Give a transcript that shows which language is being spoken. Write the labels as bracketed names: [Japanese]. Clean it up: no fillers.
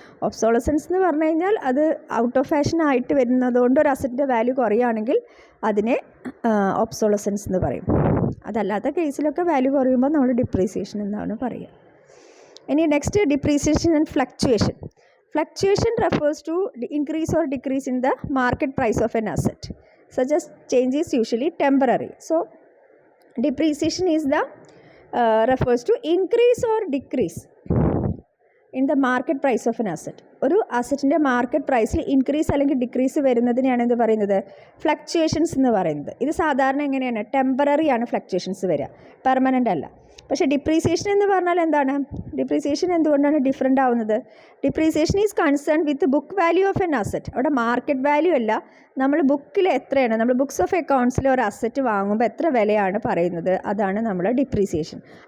[Malayalam] Obsolescence എന്ന് പറഞ്ഞു കഴിഞ്ഞാൽ അത് ഔട്ട് ഓഫ് ഫാഷൻ ആയിട്ട് വരുന്നതുകൊണ്ട് ഒരു അസറ്റിൻ്റെ വാല്യൂ കുറയുകയാണെങ്കിൽ അതിനെ ഒബ്സോളസൻസ് എന്ന് പറയും. അതല്ലാത്ത കേസിലൊക്കെ വാല്യൂ കുറയുമ്പോൾ നമ്മൾ ഡിപ്രീസിയേഷൻ എന്നാണ് പറയുക. ഇനി next depreciation and fluctuation. [English] Fluctuation refers to increase or decrease in the market price of an asset. Such as change is usually temporary. So, depreciation is the refers to increase or decrease in the market price of an asset. [Malayalam] ഒരു അസറ്റിൻ്റെ market പ്രൈസിൽ increase അല്ലെങ്കിൽ decrease വരുന്നതിനെയാണ് എന്ത് പറയുന്നത്, fluctuations എന്ന് പറയുന്നത്. ഇത് സാധാരണ എങ്ങനെയാണ്, ടെമ്പററി ആണ് ഫ്ലക്ച്വേഷൻസ് വരിക, പെർമനൻ്റ് അല്ല. പക്ഷേ ഡിപ്രീസിയേഷൻ എന്ന് പറഞ്ഞാൽ എന്താണ്, ഡിപ്രീസിയേഷൻ എന്തുകൊണ്ടാണ് ഡിഫറെൻ്റ് ആവുന്നത്? [English] Depreciation is concern with book value of an asset. [Malayalam] അവിടെ മാർക്കറ്റ് വാല്യൂ അല്ല, നമ്മൾ ബുക്കിൽ എത്രയാണ്, നമ്മൾ ബുക്സ് ഓഫ് അക്കൗണ്ട്സിൽ ഒരു അസറ്റ് വാങ്ങുമ്പോൾ എത്ര വിലയാണ് പറയുന്നത്, അതാണ് നമ്മൾ ഡിപ്രീസിയേഷൻ.